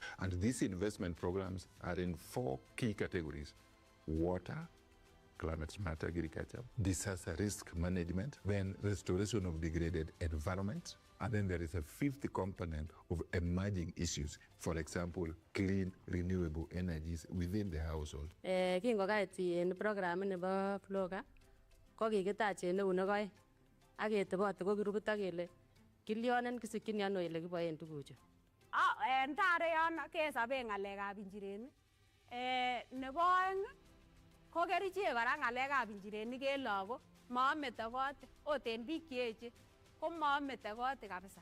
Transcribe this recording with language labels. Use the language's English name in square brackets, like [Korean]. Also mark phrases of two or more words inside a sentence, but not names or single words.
[English] And these investment programs are in 4 key categories: water, climate smart agriculture, disaster risk management, then restoration of degraded environment, and then there is a 5th component of emerging issues, for example, clean renewable energies within the household. [Kalenjin] Kingokaiti en program nebo FLOCA ko kikitach en eunek oeng ak ketebote ko grupit ak kele kilyonen kisikyin ano ile kiboen tuguchu. En tare yon kesoben ng'alekab injirenik. Nebo oeng ko kerichek kora ng'alekab injirenik en lagok moome togote, ot en biik cheechen ko moome togote kabisa.